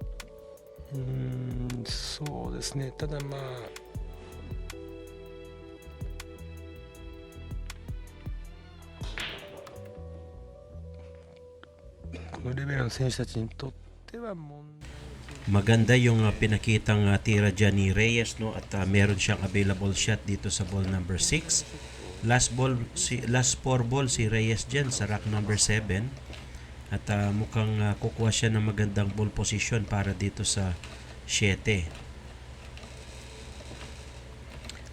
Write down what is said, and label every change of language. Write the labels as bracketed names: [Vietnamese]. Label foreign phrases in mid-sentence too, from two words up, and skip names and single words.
[Japanese] そうですね。ただこのレベルの選手たちにとっては [Filipino] Maganda yung pinakitang tira dyan ni Reyes, no? At meron siyang [English] available shot [Filipino] dito sa [English] ball number 6. Last 4 ball [Filipino] si Reyes dyan sa [English] rack number 7. [Filipino] At mukhang kukuha siya ng magandang [English] ball position [Filipino] para dito sa 7.